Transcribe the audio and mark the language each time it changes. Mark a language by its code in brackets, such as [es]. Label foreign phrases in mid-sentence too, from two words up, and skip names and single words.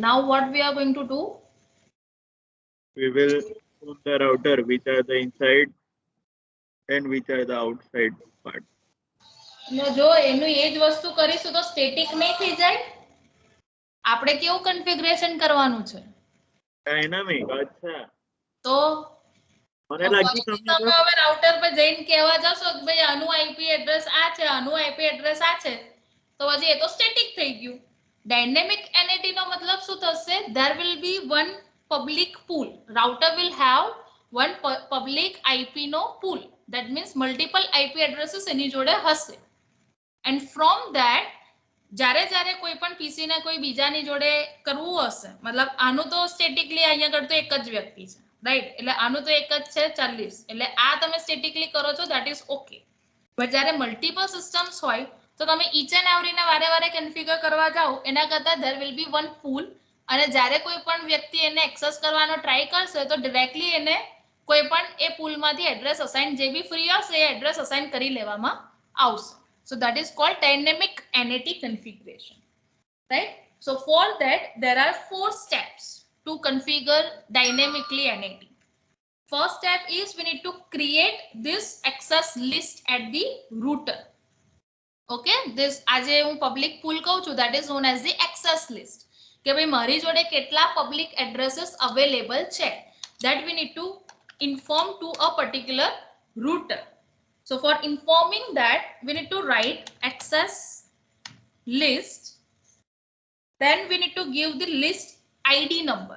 [en] Now what we are going to do? We will on the router which are the inside and which are the outside part. No, [gu] જો એનું એ જ વસ્તુ કરીશું તો સ્ટેટિક નહીં થઈ જાય. આપણે કેવું કન્ફિગરેશન કરવાનું છે? [en] Dynamic. અચ્છા. [gu] તો મને લાગ્યું તમે હવે રાઉટર પર જઈને કહેવા જશો કે ભાઈ આનું [en] IP address [gu] આ છે, આનું [en] IP address [gu] આ છે, તો પછી એ તો સ્ટેટિક થઈ ગયું. [en] dynamic NAT [gu] નો મતલબ શું થશે? [en] there will be one public pool. Router will have one public IP નો pool. That means multiple IP addresses [gu] એની જોડે હશે. [en] And from that [gu] જ્યારે જ્યારે કોઈ પણ પીસી ને કોઈ બીજાની જોડે કરવું હશે, મતલબ આનું તો સ્ટેટિકલી અહીંયા આગળ તો એક જ વ્યક્તિ છે, રાઈટ? એટલે આનું તો એક જ છે 40, એટલે આ તમે સ્ટેટિકલી કરો છો, [en] that is okay. [gu] બટ જ્યારે [en] multiple systems [gu] હોય તો તમે [en] each and every [gu] ને વારે વારે કન્ફિગર કરવા જાઓ એના કરતા [en] there will be one pool, [gu] અને જ્યારે કોઈ પણ વ્યક્તિ એને એક્સેસ કરવાનો ટ્રાય કરશે તો ડાયરેક્ટલી એને કોઈ પણ એ પૂલમાંથી [en] address assign [gu] જે બી ફ્રી હશે એ [en] address assign [gu] કરી લેવામાં આવશે. [en] So that is called dynamic NAT configuration, right? So for that there are 4 steps to configure dynamically NAT. First step is we need to create this access list at the router. Okay, this [gu] આજે હું [en] public pool [gu] કહું છું, [en] that is known as the access list. [gu] કે ભાઈ મારી જોડે કેટલા [en] public addresses available છે, that we need to inform to a particular router. So for informing that, we need to write access list. Then we need to give the list ID number.